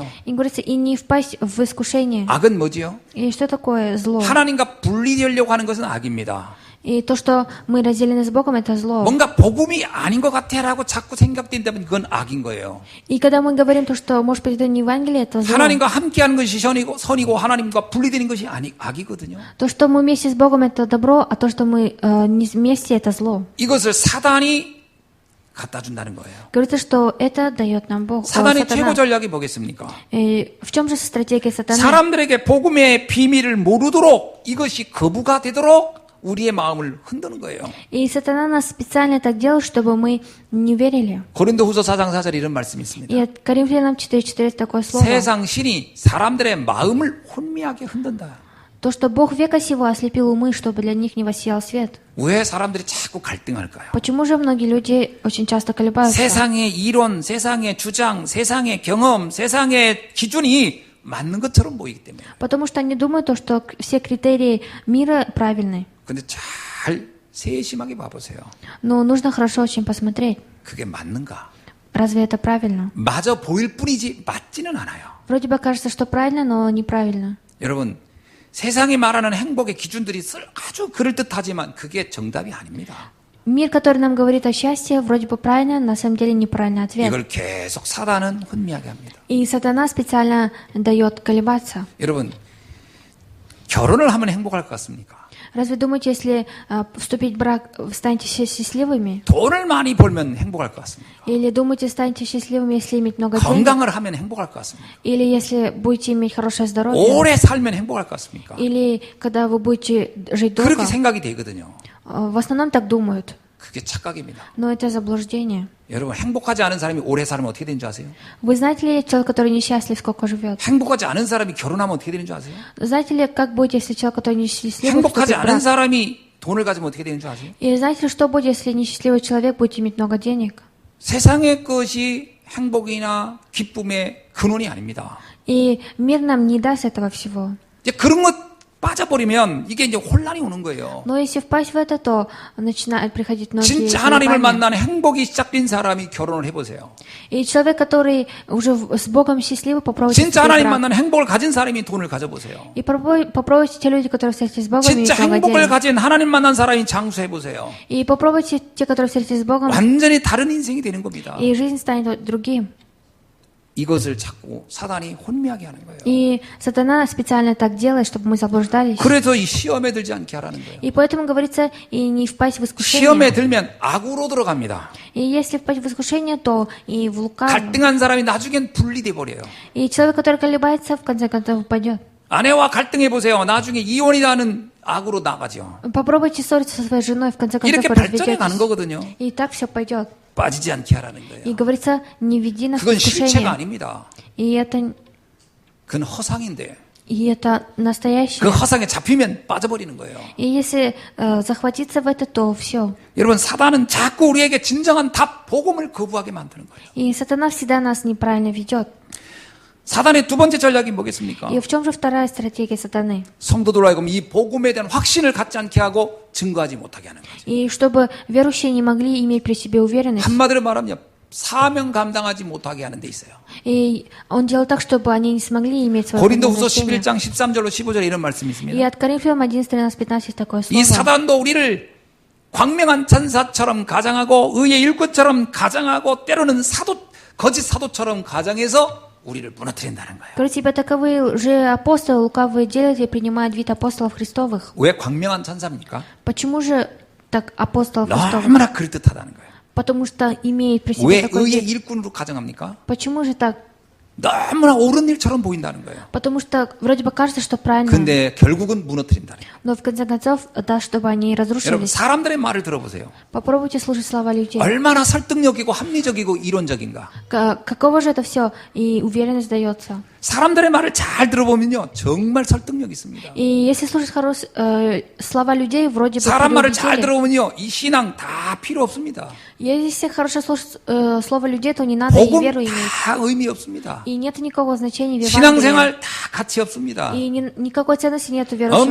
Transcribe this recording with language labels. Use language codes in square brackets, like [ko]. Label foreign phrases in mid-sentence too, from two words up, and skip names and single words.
[ru] И говорится, и не впасть в искушение. [ko] 악은 뭐지요? [ru] И что такое зло? [ko] 하나님과 분리되려고 하는 것은 악입니다. [ru] И то, что мы разделены с Богом, это зло. [ko] 뭔가 복음이 아닌 것 같아라고 자꾸 생각된다면 그건 악인 거예요. [ru] И когда мы говорим то, что, может быть, это не Евангелие, это зло. [ko] 하나님과 함께하는 것이 선이고 하나님과 분리되는 것이 악이거든요. [ru] То, что мы вместе с Богом, это добро, а то, что мы не вместе, это зло. [ko] 이것을 사단이 갖다 준다는 거예요. [ru] Говорится, что это дает нам Бог. [ko] 사단의 최고 [ru] Сатана. [ko] 전략이 뭐겠습니까? [ru] И в чем же стратегия сатаны? [ko] 사람들에게 복음의 비밀을 모르도록 이것이 거부가 되도록 우리의 마음을 흔드는 거예요. [ru] И сатана нас специально так делал, чтобы мы не верили. [ko] 고린도후서 4장 4절에 이런 말씀이 있습니다. [ru] И от Коринфянам 4:4 такое слово. [ko] 세상 신이 사람들의 마음을 혼미하게 흔든다. [ru] То, что Бог века сего ослепил умы, чтобы для них не воссиял свет. [ko] 왜 사람들이 자꾸 갈등할까요? [ru] Почему же многие люди очень часто колебаются? [ko] 세상의 이론, 세상의 주장, 세상의 경험, 세상의 기준이 맞는 것처럼 보이기 때문에. [ru] Потому что они думают, то, что все критерии мира правильны. [ko] 근데 잘 세심하게 봐보세요. [ru] Но нужно хорошо очень посмотреть, [ko] 그게 맞는가? [ru] разве это правильно? [ko] 맞아 보일 뿐이지 맞지는 않아요. [ru] Вроде бы кажется, что правильно, но неправильно. [ko] 여러분, 세상이 말하는 행복의 기준들이 아주 그럴듯하지만 그게 정답이 아닙니다. [ru] Мир, который нам говорит о счастье, вроде бы правильно, на самом деле неправильный ответ. [ko] 이걸 계속 사단은 혼미하게 합니다. [ru] И сатана специально дает колебаться. [ko] 여러분, 결혼을 하면 행복할 것 같습니까? [ru] Разве думаете, если вступить в брак, станете все счастливыми? [ko] 돈을 많이 벌면 행복할 것 같습니까? [ru] Или думаете, станете счастливыми, если иметь много денег? [ko] 건강을 하면 행복할 것 같습니까? [ru] Или если будете иметь хорошее здоровье? [ko] 오래 살면 행복할 것 같습니까? [ru] Или когда вы будете жить долго? [ko] 그렇게 생각이 되거든요. [ru] В основном так думают. [ko] 그게 착각입니다. [ru] Но это заблуждение. [ko] 여러분, 행복하지 않은 사람이 오래 살면 어떻게 되는 줄 아세요? [ru] Вы знаете ли, человек, который несчастлив, сколько живет? [ko] 행복하지 않은 사람이 결혼하면 어떻게 되는 줄 아세요? [ru] Знаете ли, как будет, если человек, который несчастлив, [ko] 행복하지 [ru] вступит в [ko] 않은 [ru] брак? [ko] 사람이 돈을 가지면 어떻게 되는 줄 아세요? [ru] И знаете ли, что будет, если несчастливый человек будет иметь много денег? [ko] 세상의 것이 행복이나 기쁨의 근원이 아닙니다. [ru] И мир нам не даст этого всего. [ko] 이제 그런 것 빠져버리면 이게 이제 혼란이 오는 거예요. [ru] Но если впасть в это, то начинают приходить многие [ko] 진짜 하나님을 [ru] колебания. [ko] 만나는 행복이 시작된 사람이 결혼을 해보세요. [ru] И человек, который уже с Богом счастливый, попробуйте [ko] 진짜 [ru] вступить в [ko] 하나님 [ru] брак. [ko] 만나는 행복을 가진 사람이 돈을 가져보세요. [ru] И попробуйте те люди, которые встретились с Богом, [ko] 진짜 [ru] иметь много [ko] 행복을 [ru] денег. [ko] 가진 하나님 만난 사람이 장수해보세요. [ru] И попробуйте те, которые встретились с Богом, [ko] 완전히 다른 인생이 되는 겁니다. [ru] и жизнь станет другим. [ko] 이것을 자꾸 사단이 혼미하게 하는 거예요. [ru] И сатана специально так делает, чтобы мы заблуждались. [ko] 그래서 이 시험에 들지 않게 하라는 거예요. [ru] И поэтому говорится, и не впасть в [ko] 시험에 [ru] искушение. [ko] 들면 악으로 들어갑니다. [ru] И если впасть в искушение, то и в лукавое. [ko] 갈등한 사람이 나중엔 분리돼 버려요. [ru] И человек, который колебается, в конце концов упадет. [ko] 아내와 갈등해 보세요. 나중에 이혼이라는 악으로 나가죠. [ru] Попробуйте ссориться со своей женой, в конце концов [ko] 이렇게 [ru] вы [ko] 발전해 가는 [ru] разведетесь. [ko] 거거든요. [ru] И так все пойдет. [ko] 빠지지 않게 하라는 [ru] И [ko] 거예요. [ru] говорится, не веди нас в [ko] 그건 실체가 [ru] искушение. [ko] 아닙니다. [ru] И [ko] 그건 허상인데 [ru] это [ko] 그 [ru] настоящее. [ko] 허상에 잡히면 빠져버리는 거예요. [ru] И если захватиться в это, то все. [ko] 여러분, 사단은 자꾸 우리에게 진정한 답, 복음을 거부하게 만드는 거예요. [ru] И сатана всегда нас неправильно ведет. [ko] 사단의 두 번째 전략이 뭐겠습니까? [ru] И в чем же вторая стратегия сатаны? [ko] 성도들로 하여금 이 복음에 대한 확신을 갖지 않게 하고 증거하지 못하게 하는 거죠. [ru] И чтобы верующие не могли иметь при себе уверенность. [ko] 한마디로 말하면 사명 감당하지 못하게 하는 데 있어요. [ru] И он делал так, чтобы они не смогли иметь свое [ko] 고린도후서 [ru] предназначение. [ko] 11장 13절로 15절에 이런 말씀이 [ru] И [ko] 있습니다. [ru] от Коринфянам 11, 13, 15 есть такое [ko] 이 [ru] слово. [ko] 사단도 우리를 광명한 천사처럼 가장하고 의의 일꾼처럼 가장하고 때로는 거짓 사도처럼 가장해서 우리를 무너뜨린다는 거예요. [ru] Говорит, тебя таковые лжеапостолы, лукавые делают и принимают вид апостолов Христовых. [ko] 왜 광명한 천사입니까? [ru] Почему же так апостолов Христовых? [ko] 너무나 그럴듯하다는 거예요. [ru] Потому что имеет при себе [ko] 왜 [ru] такой [ko] 의의 [ru] вид. [ko] 일꾼으로 가정합니까? [ru] Почему же так? [ko] 너무나 옳은 일처럼 보인다는 거예요. [ru] Потому что вроде бы кажется, что правильно, [ko] 근데 결국은 무너뜨린다는 거예요. [ru] но в конце концов, да, чтобы они [ko] 여러분, [ru] разрушились. [ko] 사람들의 말을 들어보세요. [ru] Попробуйте слушать слова людей. [ko] 얼마나 설득력이고 합리적이고 이론적인가. [ru] Каково же это все? И уверенность дается. [ko] 사람들의 말을 잘 들어보면요, 정말 설득력 있습니다. [ru] И если слушать слова людей, вроде бы [ko] 사람 말을 잘 [ru] преувеличили. [ko] 들어보면요, 이 신앙 다 필요 없습니다. [ru] Если хорошо слушать слово людей, то не надо и [ko] 복음 [ru] веру иметь. [ko] 다 의미 없습니다. [ru] И нет никакого значения в Евангелии. [ko] 신앙생활 다 가치 없습니다. [ru] И никакой ценности нет в верующей